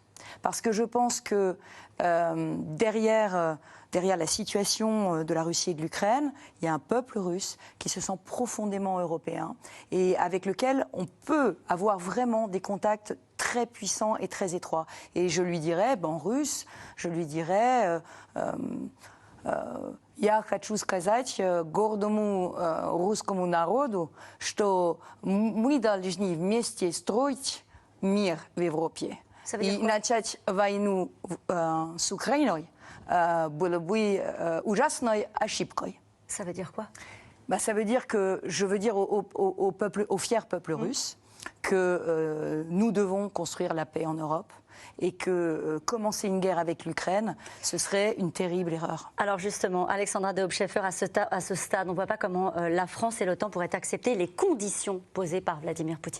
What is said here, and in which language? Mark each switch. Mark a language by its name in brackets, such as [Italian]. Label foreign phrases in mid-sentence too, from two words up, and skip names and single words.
[French] Parce que je pense que derrière la situation de la Russie et de l'Ukraine, il y a un peuple russe qui se sent profondément européen et avec lequel on peut avoir vraiment des contacts très puissants et très étroits. Et je lui dirais, en russe, je lui dirais... [Russian] Я хочу сказать гордому русскому народу, что мы должны вместе строить мир в Европе. И начать войну с Украиной было бы ужасной ошибкой. [French] Ça veut dire quoi? Ça veut dire que je veux dire au fier peuple russe que nous devons construire la paix en Europe et que commencer une guerre avec l'Ukraine, ce serait une terrible erreur. Alors justement, Alexandra de Hoopscheffer, à ce stade, on ne voit pas comment la France et l'OTAN pourraient accepter les conditions posées par Vladimir Poutine.